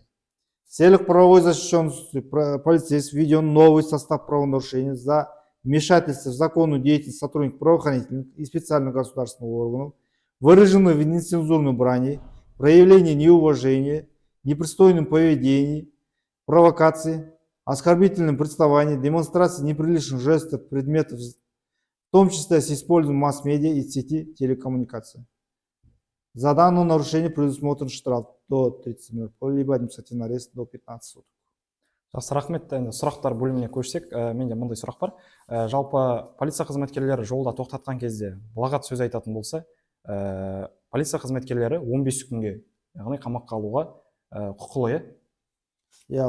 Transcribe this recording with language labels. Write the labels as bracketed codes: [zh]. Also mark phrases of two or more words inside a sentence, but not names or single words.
[ru] В целях правовой защищенности полицейских введен новый состав правонарушения за вмешательство в законную деятельность сотрудников правоохранительных и специальных государственных органов, выраженное в нецензурной брани, проявление неуважения, непристойном поведении, провокации, оскорбительном представлении, демонстрации неприличных жестов, предметов, в том числе с использованием масс-медиа и сети телекоммуникаций. За данное нарушение предусмотрен штраф до 30 МРП, либо административный арест до 15 суток. [kk] Жақсы, рахмет. Енді сұрақтар бөліміне көшсек, менде мындай сұрақ бар. Жалпы полиция қызметкерлері жолда тоқтатқан кезде балағат сөз айтатын болса, полиция қызметкерлері 15 күнге, яғни қамаққа алуға құқылы, иә?